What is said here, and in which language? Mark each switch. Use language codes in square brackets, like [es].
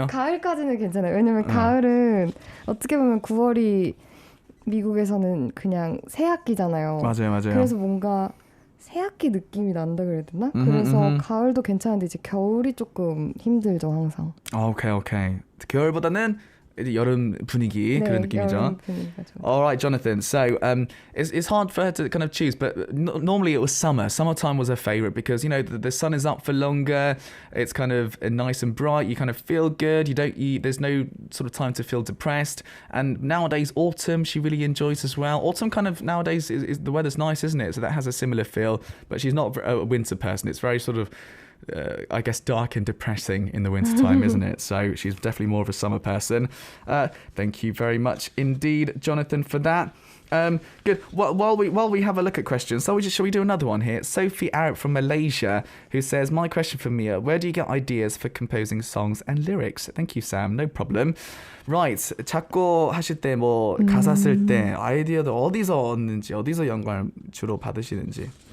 [ko] 아니, 가을까지는 괜찮아요. 왜냐면 가을은 어떻게 보면 9월이 미국에서는 그냥 새학기잖아요. 맞아요. 그래서 뭔가 새학기 느낌이 난다 그래야 되나? 그래서 가을도 괜찮은데 이제 겨울이 조금 힘들죠 항상. 오케이. 겨울보다는 이제 여름 분위기 그런 느낌이죠. 여름 분위기가 좋아요. [en] All right, Jonathan. So it's hard for her to kind of choose, but normally it was summer. Summertime was her favorite because the sun is up for longer. It's kind of nice and bright. You kind of feel good. There's no sort of time to feel depressed. And nowadays, autumn she really enjoys as well. Autumn kind of nowadays is the weather's nice, isn't it? So that has a similar feel. But she's not a winter person. It's very sort of I guess dark and depressing in the wintertime, isn't it? So she's definitely more of a summer person. Thank you very much indeed, Jonathan, for that. Good. While we have a look at questions, shall we do another one here? Sophie Arab from Malaysia, who says, my question for Mia, where do you get ideas for composing songs and lyrics? Thank you, Sam. No problem. Right. [ko] 작곡 하실 때 가사 쓸 때 아이디어도 어디서 얻는지, 어디서 영감을 주로 받으시는지?